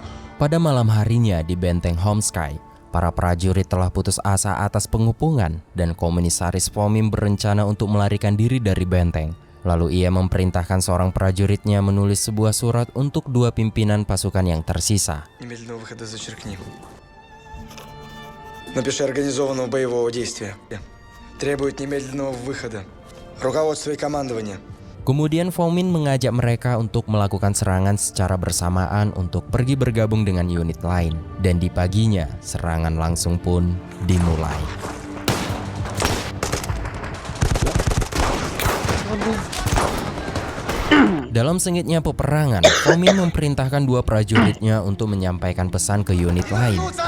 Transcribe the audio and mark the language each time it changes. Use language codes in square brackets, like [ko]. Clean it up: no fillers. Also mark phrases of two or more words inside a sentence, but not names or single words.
[id] Pada malam harinya di benteng Homsky, para prajurit telah putus asa atas pengepungan dan Komisaris Fomin berencana untuk melarikan diri dari benteng. Lalu ia memerintahkan seorang prajuritnya menulis sebuah surat untuk dua pimpinan pasukan yang tersisa. [ru] Немедленного выхода зачеркни. Напиши организованного боевого действия. Требует немедленного выхода. Руководство и командование. [id] Kemudian Fomin mengajak mereka untuk melakukan serangan secara bersamaan untuk pergi bergabung dengan unit lain. Dan di paginya, serangan langsung pun dimulai. Dalam sengitnya peperangan, Fomin memerintahkan dua prajuritnya untuk menyampaikan pesan ke unit lain.